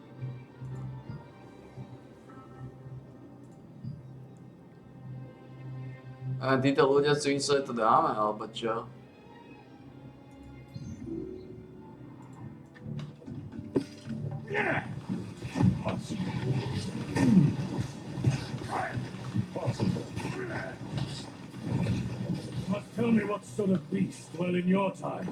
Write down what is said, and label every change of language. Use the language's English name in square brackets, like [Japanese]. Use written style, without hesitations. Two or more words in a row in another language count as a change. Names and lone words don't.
[Slovak] A títo ľudia si mysleli, to dáme, alebo čo? [English] Must tell me what sort of beast dwell in your time.